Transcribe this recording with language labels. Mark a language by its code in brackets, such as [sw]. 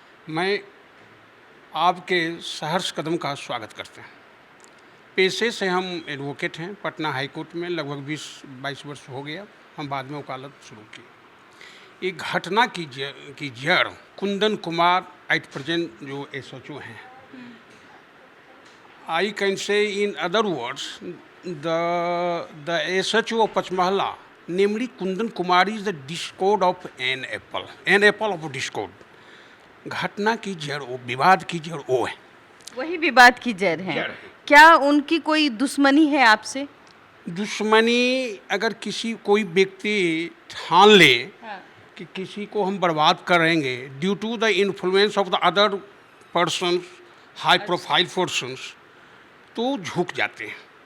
[hi] मैं आपके सहर्ष कदम का स्वागत करते हैं। पेशे से हम एडवोकेट हैं। पटना हाई कोर्ट में लगभग 20-22 वर्ष हो गया। हम बाद में वकालत शुरू की। ये घटना की जड़ कुंदन कुमार एट प्रेजेंट जो SHO हैं। [en] I can say in other words the SHO of Pachmahla, namely Kundan Kumar, is the discord of an apple of discord. [hi] घटना की जड़ वो, विवाद की जड़ वो है। वही विवाद की जड़ है। क्या उनकी कोई दुश्मनी है आपसे? दुश्मनी अगर कोई व्यक्ति ठान ले कि किसी को हम बर्बाद करेंगे [en] due to the influence of the other person, high profile persons, [hi] तो झुक जाते हैं।